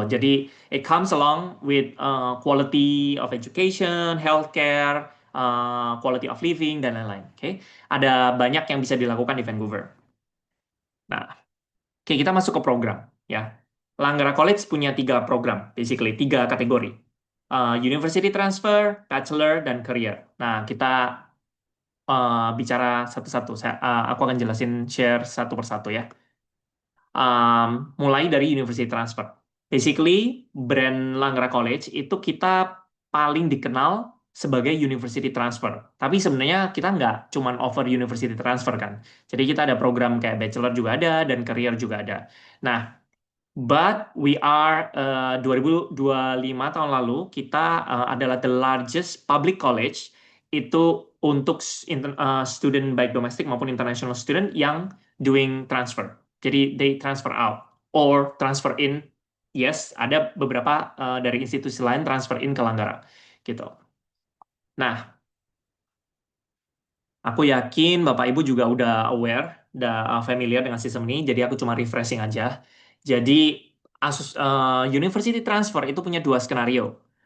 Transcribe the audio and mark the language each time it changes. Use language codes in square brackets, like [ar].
[en] Jadi it comes along with quality of education, healthcare, quality of living [id] dan lain-lain. Oke, ada banyak yang bisa dilakukan di Vancouver. Nah, oke kita masuk ke program ya. Langgara College punya tiga program, basically tiga kategori. University Transfer, Bachelor, dan Career. Nah, kita bicara satu-satu. Aku akan jelasin share satu persatu ya. Mulai dari University Transfer. Basically, brand Langgara College itu kita paling dikenal sebagai University Transfer. Tapi sebenarnya kita nggak cuman offer University Transfer kan. Jadi kita ada program kayak Bachelor juga ada dan Career juga ada. Nah, [en] but we are [id] 2025 tahun lalu kita adalah [en] the largest public college [id] itu untuk student baik domestik maupun international student yang [en] doing transfer. Jadi they transfer out or transfer in. [id] Yes, ada beberapa dari institusi lain transfer in ke Langgara gitu. Nah, aku yakin Bapak Ibu juga udah aware, udah familiar dengan sistem ini, jadi aku cuma refreshing aja. Jadi University Transfer itu punya dua skenario.